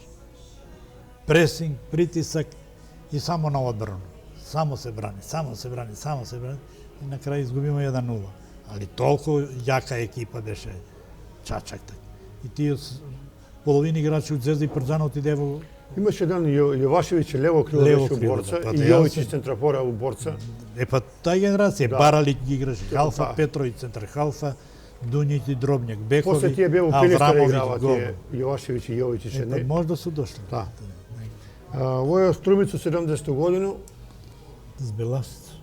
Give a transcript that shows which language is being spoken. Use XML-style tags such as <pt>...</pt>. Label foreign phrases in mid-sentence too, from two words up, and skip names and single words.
<mk>Пресинг, притисак и само на одбрана. Само се брани. И на крај изгубиме 1-0. Али толку јака екипа беше Чачак. И тие половина играчи од Звезда и Партизан отиде во... Имаше еден Јовашевиќ лево крило беше у Борца и Јовиќ центрафора у Борца. Па тај генерација, Баралиќ ги играше халфа, Петровиќ центар халфа, Дуњиќ и Дробњак, бекови, после тие беа у Пилистера играва гол. тие Јовашевиќ и Јовиќ. Па може да су дошли. Да. Во е Струмица 70 годину. Збеласт.</mk>